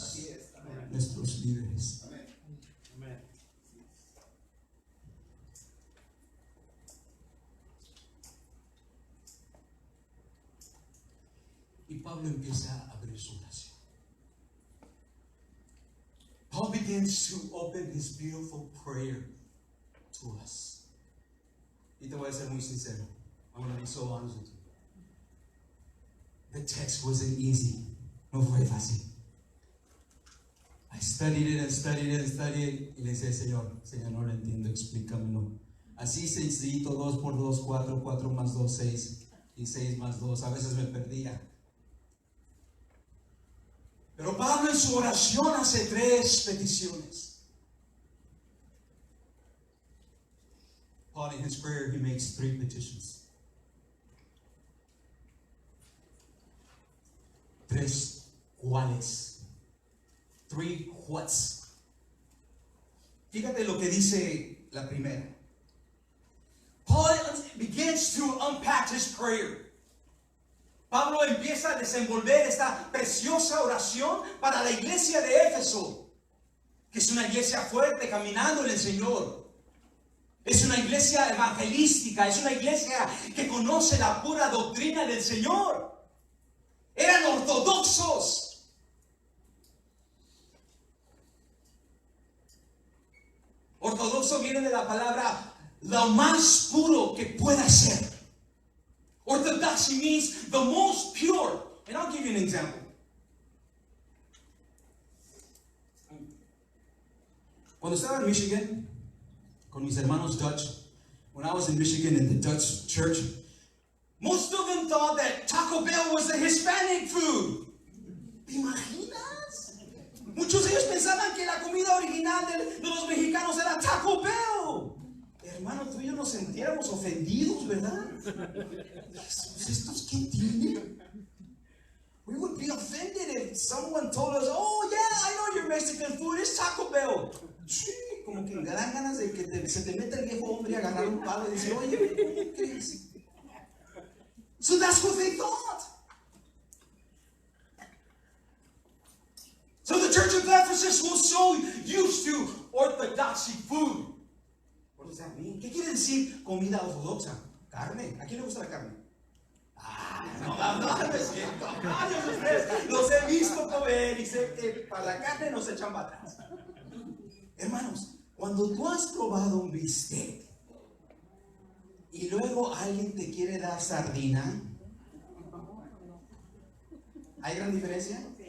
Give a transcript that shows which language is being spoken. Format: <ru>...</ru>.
<es>Así es. Amén. nuestros líderes. Amén. Amén. Y Pablo empieza a abrir su oración.</es> <en>Paul begins to open his beautiful prayer to us.</en> <es>Y te voy a ser muy sincero.</es> <en>I'm going to be so honest with you. The text wasn't easy.</en> <es>No fue fácil.</es> <en>I studied it and studied it and studied it.</en> <es>Y le decía, Señor, no lo entiendo, explícamelo. Así sencillito, 2 por 2, 4, 4 más 2, 6. Y 6 más 2. A veces me perdía. Pero Pablo en su oración hace 3 peticiones.</es> <en>Paul in his prayer, he makes 3 petitions.</en> <es>3 cuáles.</es> <en>3 whats.</en> <es>Fíjate lo que dice la primera.</es> <en>Paul begins to unpack his prayer.</en> <es>Pablo empieza a desenvolver esta preciosa oración para la iglesia de Éfeso, que es una iglesia fuerte caminando en el Señor. Es una iglesia evangelística, es una iglesia que conoce la pura doctrina del Señor. Eran ortodoxos. Ortodoxo viene de la palabra lo más puro que pueda ser.</es> <en>Orthodoxy means the most pure. And I'll give you an example.</en> <es>Cuando estaba en Michigan, con mis hermanos Dutch,</es> <en>when I was in Michigan in the Dutch church, most of them thought that Taco Bell was the Hispanic food.</en> <es>¿Te imaginas? Muchos de ellos pensaban que la comida original de los mexicanos era Taco Bell. Hermano, tú y yo nos sentíamos ofendidos, ¿verdad? ¿Estos qué tienen?</es> <en>We would be offended if someone told us, oh yeah, I know your Mexican food is Taco Bell.</en> <es>Sí, como que me dan ganas de que se te meta el viejo hombre y agarrar un palo y decir, oye, ¿cómo crees?</es> <en>So that's what they thought. So the church of Ephesus was so used to orthodoxy food. What does that mean?</en> <es>¿Qué quiere decir comida ortodoxa? Carne. ¿A quién le gusta la carne? No es cierto. Varios de ustedes los he visto comer y sé que para la carne nos echan para atrás. Hermanos, cuando tú has probado un bistec y luego alguien te quiere dar sardina, ¿hay gran diferencia?</es>